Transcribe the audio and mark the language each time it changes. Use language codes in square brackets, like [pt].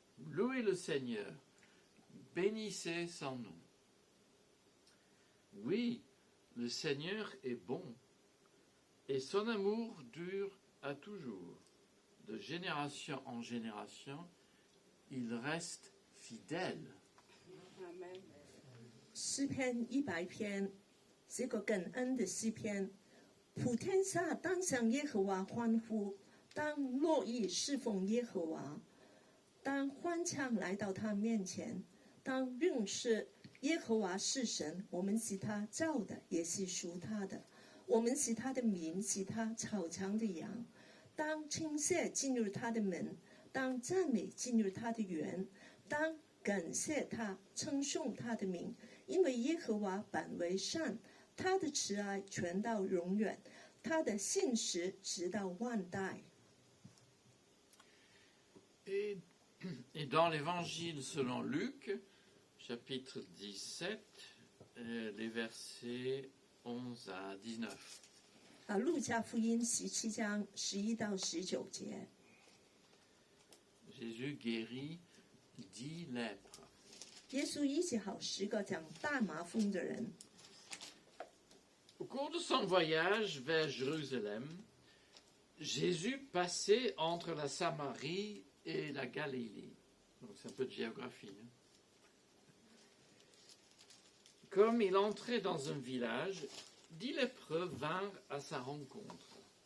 [fr] Louez le Seigneur, bénissez son nom. Oui, le Seigneur est bon, et son amour dure à toujours. De génération en génération, il reste fidèle. [zh] 诗篇100篇是个感恩的诗篇，普天下当向耶和华欢呼，当乐意侍奉耶和华，当欢唱来到他面前，当认识耶和华是神，我们是他造的，也是属他的，我们是他的民，是他草场的羊。当称谢进入他的门，当赞美进入他的园，当感谢他，称颂他的名，因为耶和华本为善，他的慈爱传到永远，他的信实直到万代。 [fr] Et dans l'évangile selon Luc, chapitre 17, les versets 11 à 19. [zh] 路加福音17章11到19节， [fr] Jésus guérit 10 lèpres. [zh] 耶稣医治好10个长大麻风的人。 [fr] Au cours de son voyage vers Jérusalem, Jésus passait entre la Samarie et la Galilée. Donc c'est un peu de géographie. Comme il entrait dans un village, 10 lépreux vinrent à sa rencontre.